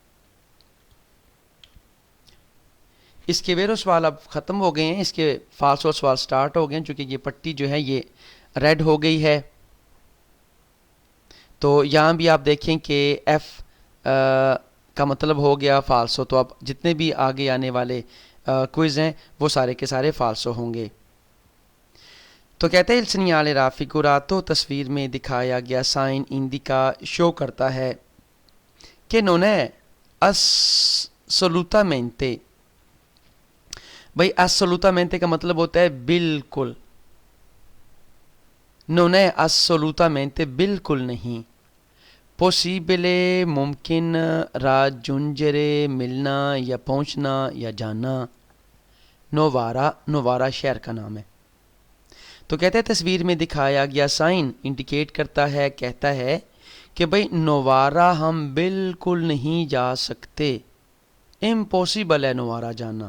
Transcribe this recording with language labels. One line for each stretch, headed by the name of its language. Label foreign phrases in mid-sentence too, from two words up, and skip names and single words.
Hindi: इसके वेरो सवाल अब ख़त्म हो गए हैं, इसके फाल्सो सवाल स्टार्ट हो गए हैं, चूँकि ये पट्टी जो है ये रेड हो गई है। तो यहाँ भी आप देखें कि एफ का मतलब हो गया फाल्सो। तो अब जितने भी आगे आने वाले क्विज़ हैं वो सारे के सारे फाल्सो होंगे। तो कहते हैं
Italian: il segnale raffigurato,
Hindi: तस्वीर में दिखाया गया साइन इंडिका शो करता है कि
Italian: non è assolutamente,
Hindi: भाई assolutamente का मतलब होता है बिल्कुल,
Italian: non è assolutamente
Hindi: बिल्कुल नहीं, possibile मुमकिन raggiungere मिलना या पहुंचना या जाना, नोवारा, नोवारा शहर का नाम है। तो कहते हैं तस्वीर में दिखाया गया साइन इंडिकेट करता है, कहता है कि भाई नोवारा हम बिल्कुल नहीं जा सकते, इम्पॉसिबल है नोवारा जाना।